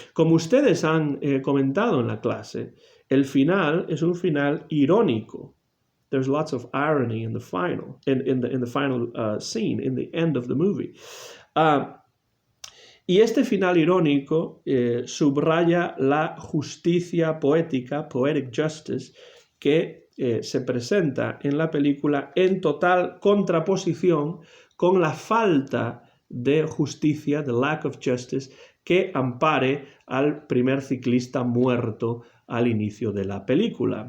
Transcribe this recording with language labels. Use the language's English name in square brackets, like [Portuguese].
[Spanish] Como ustedes han comentado en la clase, el final es un final irónico. [English] There's lots of irony in the final, in the final scene, in the end of the movie. [Spanish] Y este final irónico subraya la justicia poética, [English] poetic justice, [Spanish] que se presenta en la película en total contraposición con la falta de justicia, [English] the lack of justice, [Spanish] que ampare al primer ciclista muerto al inicio de la película.